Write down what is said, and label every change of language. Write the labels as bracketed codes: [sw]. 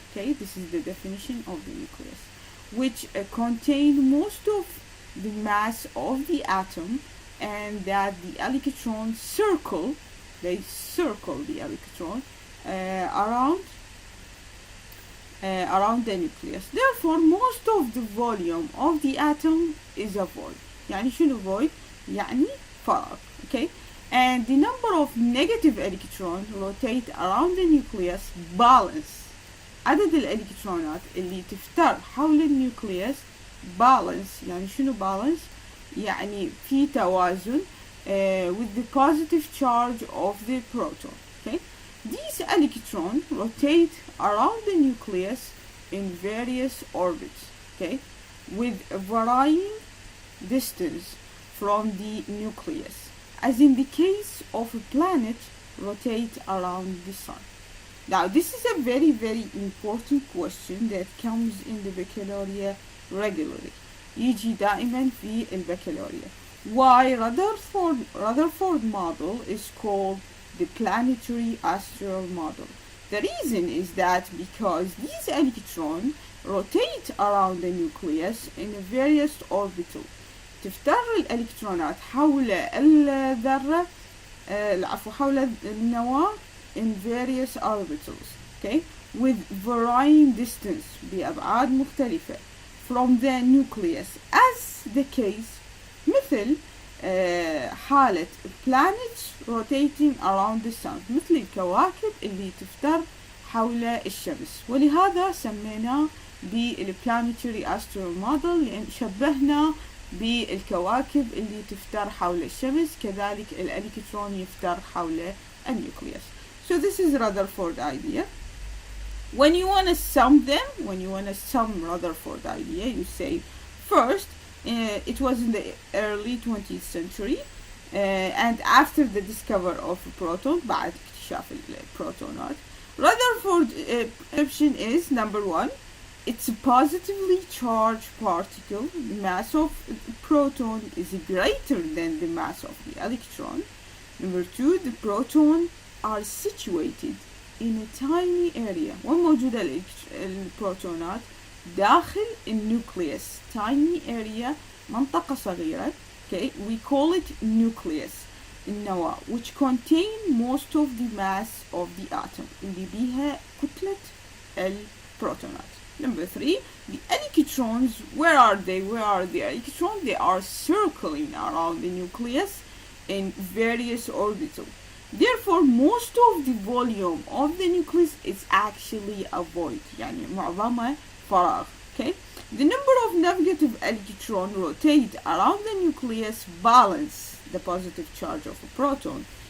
[en] Okay, this is the definition of the nucleus, which contain most of the mass of the atom, and that the electrons circle the electron around the nucleus. Therefore, most of the volume of the atom is a void. [ar] يعني شنو void؟ يعني فراغ. [en] Okay, and the number of negative electrons rotate around the nucleus balance. [ar] عدد الالكترونات اللي تفتر حول النيوكليوس balance. يعني شنو [en] balance؟ [ar] يعني في توازن [en] with the positive charge of the proton. Okay, these electrons rotate around the nucleus in various orbits, okay, with a varying distance from the nucleus, as in the case of a planet rotate around the sun. Now, this is a very, very important question that comes in the baccalaureate regularly. [ar] يجي دائما في البكالوريا. [en] Why Rutherford model is called the planetary astral model? The reason is that because these electrons rotate around the nucleus in various orbitals. [ar] تفتر الإلكترونات حول الذرة حول النواة [en] in various orbitals, okay, with varying distance [ar] بأبعاد مختلفة [en] from the nucleus, as the case [ar] مثل حالة [en] planets rotating around the sun, [ar] مثل الكواكب اللي تفتر حول الشمس. ولهذا سميناه بالplanetary astral model، لأن شبهنا بالكواكب اللي تفتر حول الشمس، كذلك الإلكترون يفتر حول النيوكليوس. [en] So this is Rutherford idea. When you want to sum them, when you want to sum Rutherford idea, you say first, it was in the early 20th century, and after the discovery of a proton, [ar] بعد اكتشاف البروتونات. [en] Rutherford perception is, number one, it's a positively charged particle. The mass of the proton is greater than the mass of the electron. Number two, the protons are situated in a tiny area. [ar] وموجودة البروتونات داخل النيوكليوس. [en] Tiny area, [ar] منطقة صغيرة. [en] Okay, we call it nucleus, النواة, which contain most of the mass of the atom. [ar] اللي بيها كتلة البروتونات. [en] Number three, the electrons, where are they? Where are the electrons? They are circling around the nucleus in various orbitals. Therefore, most of the volume of the nucleus is actually a void. [ar] يعني معظمها فراغ. [en] Okay? The number of negative electrons rotate around the nucleus balance the positive charge of a proton.